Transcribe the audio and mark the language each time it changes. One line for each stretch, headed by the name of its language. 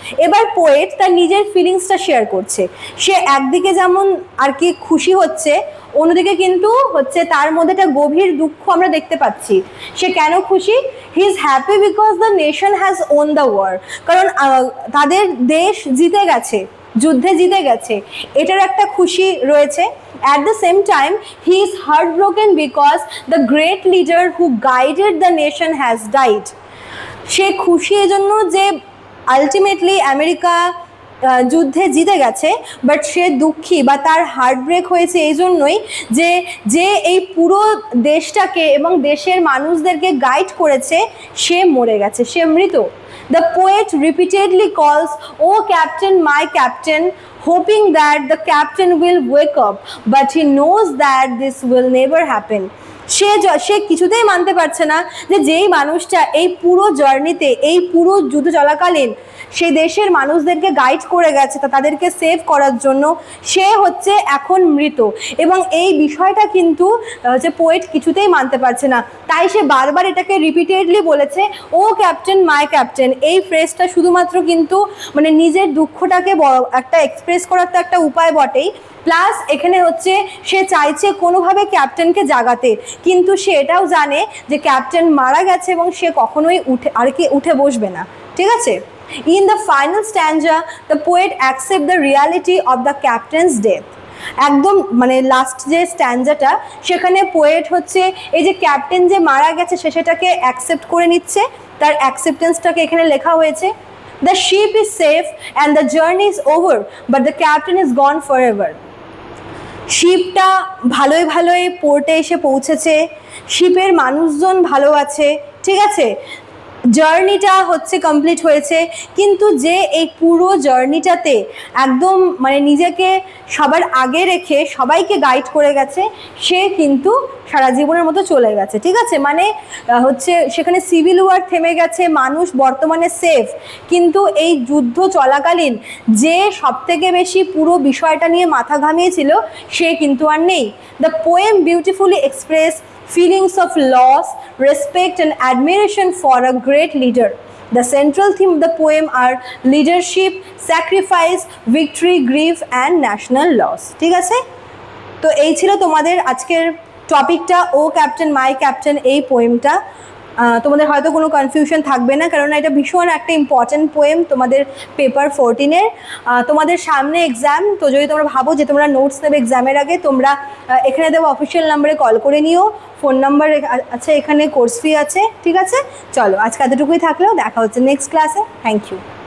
Bangla: এবার পোয়েট তার নিজের ফিলিংসটা শেয়ার করছে। সে একদিকে যেমন আর কি খুশি হচ্ছে, অন্যদিকে কিন্তু হচ্ছে তার মধ্যে একটা গভীর দুঃখ আমরা দেখতে পাচ্ছি। সে কেন খুশি?
English: he is happy because the nation has won the war,
Bangla: কারণ তাদের দেশ জিতে গেছে, যুদ্ধে জিতে গেছে, এটার একটা খুশি রয়েছে।
English: At the same time, he is heartbroken because the great leader who guided the nation has died.
Bangla: সে খুশি এজন্য যে আলটিমেটলি আমেরিকা যুদ্ধে জিতে গেছে, বাট সে দুঃখী বা তার হার্টব্রেক হয়েছে এই জন্যই যে যে এই পুরো দেশটাকে এবং দেশের মানুষদেরকে গাইড করেছে সে মরে গেছে, সে মৃত।
English: The poet repeatedly calls, "Oh captain, my captain," hoping that the captain will wake up, but he knows that this will never happen.
Bangla: সে কিছুতেই মানতে পারছে না যে যেই মানুষটা এই পুরো জার্নিতে, এই পুরো যুদ্ধ চলাকালীন সেই দেশের মানুষদেরকে গাইড করে গেছে তাদেরকে সেভ করার জন্য, সে হচ্ছে এখন মৃত। এবং এই বিষয়টা কিন্তু যে পোয়েট কিছুতেই মানতে পারছে না, তাই সে বারবার এটাকে রিপিটেডলি বলেছে, ও ক্যাপ্টেন মাই ক্যাপ্টেন। এই ফ্রেজটা শুধুমাত্র কিন্তু মানে নিজের দুঃখটাকে একটা এক্সপ্রেস করার তো একটা উপায় বটেই, প্লাস এখানে হচ্ছে সে চাইছে কোনোভাবে ক্যাপ্টেনকে জাগাতে, কিন্তু সে এটাও জানে যে ক্যাপ্টেন মারা গেছে এবং সে কখনোই উঠে বসবে না, ঠিক আছে।
English: In the final stanza, the poet accepts the reality of the captain's death.
Bangla: একদম মানে লাস্ট যে স্ট্যান্জাটা, সেখানে পোয়েট হচ্ছে এই যে ক্যাপ্টেন যে মারা গেছে সে সেটাকে অ্যাকসেপ্ট করে নিচ্ছে, তার অ্যাকসেপ্টেন্সটাকে এখানে লেখা হয়েছে।
English: The ship is safe and the journey is over, but the captain is gone forever.
Bangla: শিপটা ভালোই ভালোই পোর্টে এসে পৌঁছেছে, শিপের মানুষজন ভালো আছে, ঠিক আছে, জার্নিটা হচ্ছে কমপ্লিট হয়েছে, কিন্তু যে এই পুরো জার্নিটাতে একদম মানে নিজেকে সবার আগে রেখে সবাইকে গাইড করে গেছে, সে কিন্তু সারা জীবনের মতো চলে গেছে, ঠিক আছে। মানে হচ্ছে সেখানে সিভিল ওয়ার থেমে গেছে, মানুষ বর্তমানে সেফ, কিন্তু এই যুদ্ধ চলাকালীন যে সবথেকে বেশি পুরো বিষয়টা নিয়ে মাথা ঘামিয়েছিল সে কিন্তু আর নেই।
English: The poem beautifully express feelings of loss, respect and admiration for a great leader. The central theme of the poem are leadership, sacrifice, victory, grief and national loss.
Bangla: ঠিক আছে, তো এই ছিল তোমাদের আজকের টপিকটা, ও ক্যাপ্টেন মাই ক্যাপ্টেন, এই পোয়েমটা। তোমাদের হয়তো কোনো কনফিউশন থাকবে না, কারণ এটা ভীষণ একটা ইম্পর্ট্যান্ট পোয়েম তোমাদের পেপার 14-এর। তোমাদের সামনে এক্সাম, তো যদি তোমরা ভাবো যে তোমরা নোটস নেবে এক্সামের আগে, তোমরা এখানে দেবো অফিসিয়াল নাম্বারে কল করে নিও, ফোন নাম্বার আছে, এখানে কোর্স ফি আছে, ঠিক আছে। চলো আজকে এতটুকুই থাকলেও, দেখা হচ্ছে নেক্সট ক্লাসে। Thank you.